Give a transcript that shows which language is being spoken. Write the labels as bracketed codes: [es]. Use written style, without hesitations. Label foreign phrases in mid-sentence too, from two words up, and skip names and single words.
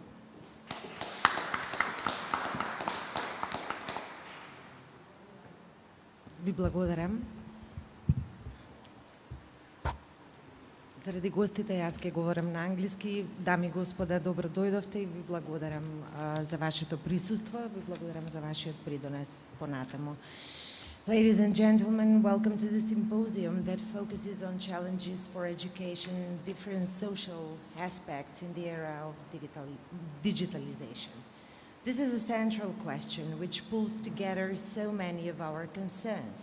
[mk] Ви благодарам. Заради гостите, јас ќе говорам на англиски. Дами и господа, добро дојдовте и ви благодарам за вашето присуство, ви благодарам за вашиот придонес понатаму. [en] Ladies and gentlemen, welcome to the symposium that focuses on challenges for education and different social aspects in the era of digitalization. This is a central question which pulls together so many of our concerns.